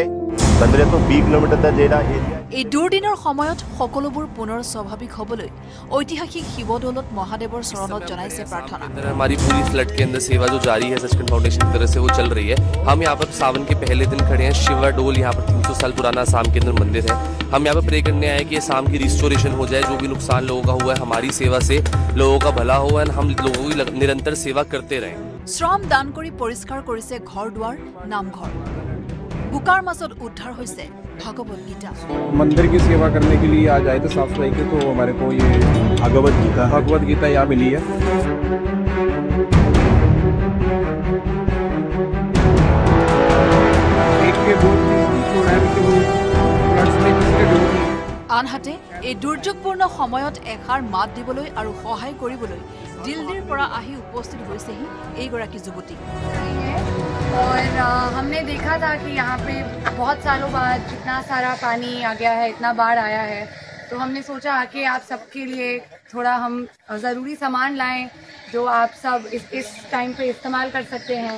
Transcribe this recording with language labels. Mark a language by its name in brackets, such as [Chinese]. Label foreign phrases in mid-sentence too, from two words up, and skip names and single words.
[Hindi] 15 तो 20 किलोमीटर का जेड़ा एरिया [Assamese] এই দুৰ্দিনৰ সময়ত সকলোবোৰ পুনৰ স্বাভাৱিক হ'বলৈ ঐতিহাসিক শিৱদৌলত মহাদেৱৰ চৰণত জনাইছে প্ৰাৰ্থনা। [Hindi] हमारी पूरी फ्लड के अंदर सेवा जो जारी है सचखंड फाउंडेशन की तरफ से वो चल रही है। हम यहाँ पर सावन के पहले दिन खड़े हैं। शिवा डोल यहाँ पर 300 साल पुराना आसाम के अंदर मंदिर है। हम यहाँ पर प्रे करने आए कि आसाम की रिस्टोरेशन हो जाए, जो भी नुकसान लोगों का हुआ है हमारी सेवा से लोगों का भला हुआ है। हम लोगों की निरंतर सेवा करते रहें। [Assamese] শ্ৰম দান কৰি পৰিষ্কাৰ কৰিছে ঘৰ দুৱাৰ নামঘৰ। বুকাৰ মাজত উদ্ধাৰ হৈছে भगवत गीता। [Hindi] मंदिर की सेवा करने के लिए आज आए थे साफ सफाई के, तो हमारे को ये भगवत गीता यहाँ मिली है। [Assamese] আনহাতে এই দুৰ্যোগপূৰ্ণ সময়ত এষাৰ মাত দিবলৈ আৰু সহায় কৰিবলৈ দিল্লীৰ পৰা আহি উপস্থিত হৈছেহি এইগৰাকী যুৱতী। [Hindi] हमने देखा था कि यहाँ पे बहुत सालों बाद इतना सारा पानी आ गया है, इतना बाढ़ आया है, तो हमने सोचा कि आप सबके लिए थोड़ा हम ज़रूरी सामान लाएं जो आप सब इस टाइम पे इस्तेमाल कर सकते हैं।